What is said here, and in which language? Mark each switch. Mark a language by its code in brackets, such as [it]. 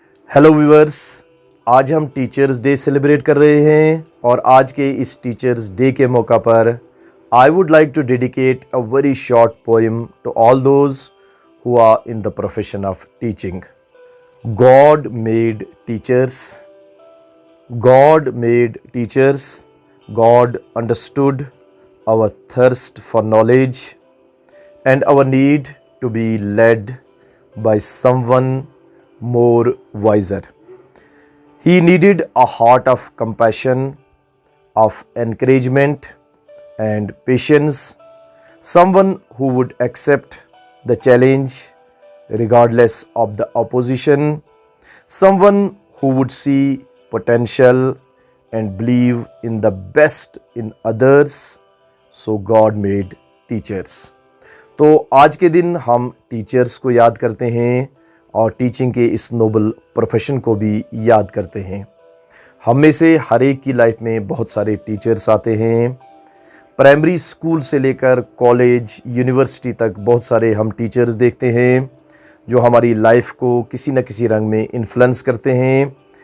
[hi] Hello viewers, आज हम teachers day celebrate कर रहे हैं और आज के इस टीचर्स डे के मौका पर [en] I would like to dedicate a very short poem to all those who are in the profession of teaching. God made teachers, God made teachers, God understood our thirst for knowledge and our need to be led by someone more wiser. He needed a heart of compassion, of encouragement and patience, someone who would accept the challenge regardless of the opposition, someone who would see potential and believe in the best in others. So God made teachers. [hi] तो आज के दिन हम teachers को याद करते हैं और टीचिंग के इस नोबल प्रोफेशन को भी याद करते हैं। हम में से हर एक की लाइफ में बहुत सारे टीचर्स आते हैं। प्राइमरी स्कूल से लेकर कॉलेज, यूनिवर्सिटी तक बहुत सारे हम टीचर्स देखते हैं जो हमारी लाइफ को किसी न किसी रंग में इन्फ्लुएंस करते हैं।